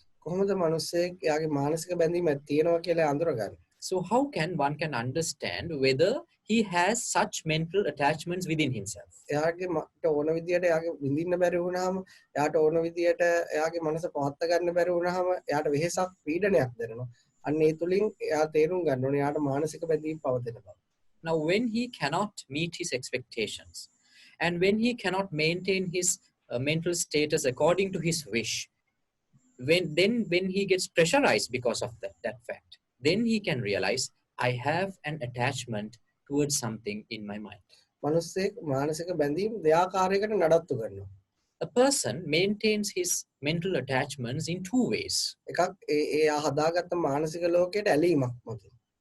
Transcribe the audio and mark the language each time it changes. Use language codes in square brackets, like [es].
[si] කොහොමද මිනිස්සෙක් එයාගේ මානසික බැඳීමක් තියෙනවා කියලා අඳුරගන්නේ? [en] So how can one can understand whether he has such mental attachments within himself? [si] එයාගේ මට ඕන විදියට එයාගේ විඳින්න බැරි වුණාම එයාට ඕන විදියට එයාගේ මනස පවත්ත ගන්න බැරි වුණාම එයාට වෙහෙසක් පීඩනයක් දැනෙනවා. අන්න ඒ තුලින් එයා තේරුම් ගන්න ඕනේ එයාට මානසික බැඳීම් පවතින බව. [en] Now when he cannot meet his expectations and when he cannot maintain his mental status according to his wish, when he gets pressurized because of that fact, then he can realize I have an attachment towards something in my mind. [si] මිනිස්සෙක් මානසික බැඳීම් දෙආකාරයකට නඩත්තු කරනවා. [en] A person maintains his mental attachments in two ways. [si] එකක් එයා හදාගත්ත මානසික ලෝකයට ඇලීමක් මතින්.